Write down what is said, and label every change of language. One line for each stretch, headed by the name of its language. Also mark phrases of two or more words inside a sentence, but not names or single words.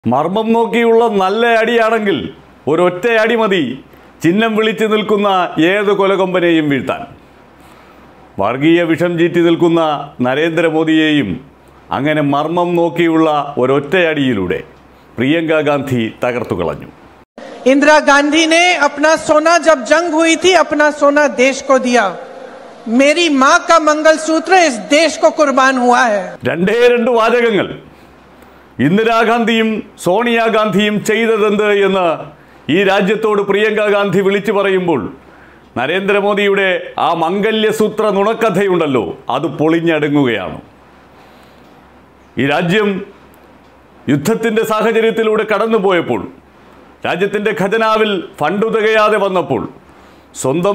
Malayalam: മർമ്മം നോക്കിയുള്ള നല്ല അടിയാണെങ്കിൽ ഒരൊറ്റ അടി മതി ചിഹ്നം വിളിച്ചു നിൽക്കുന്ന ഏത് കൊലകൊമ്പനെയും വീഴ്ത്താൻ. വർഗീയ വിഷം ചീറ്റി നിൽക്കുന്ന നരേന്ദ്രമോദിയെയും അങ്ങനെ മർമ്മം നോക്കിയുള്ള ഒരൊറ്റ അടിയിലൂടെ പ്രിയങ്ക ഗാന്ധി തകർത്തു കളഞ്ഞു.
Hindi: इंदिरा गांधी ने अपना सोना जब जंग हुई थी अपना सोना देश को दिया. मेरी मां का मंगलसूत्र इस देश को कुर्बान हुआ है.
Malayalam: രണ്ട് വാചകങ്ങൾ ഇന്ദിരാഗാന്ധിയും സോണിയാഗാന്ധിയും ചെയ്തതെന്ത് എന്ന് ഈ രാജ്യത്തോട് പ്രിയങ്ക ഗാന്ധി വിളിച്ചു പറയുമ്പോൾ നരേന്ദ്രമോദിയുടെ ആ മംഗല്യസൂത്ര നുണക്കഥയുണ്ടല്ലോ, അത് പൊളിഞ്ഞടുങ്ങുകയാണ്. ഈ രാജ്യം യുദ്ധത്തിൻ്റെ സാഹചര്യത്തിലൂടെ കടന്നുപോയപ്പോൾ, രാജ്യത്തിൻ്റെ ഖജനാവിൽ ഫണ്ട് തികയാതെ വന്നപ്പോൾ സ്വന്തം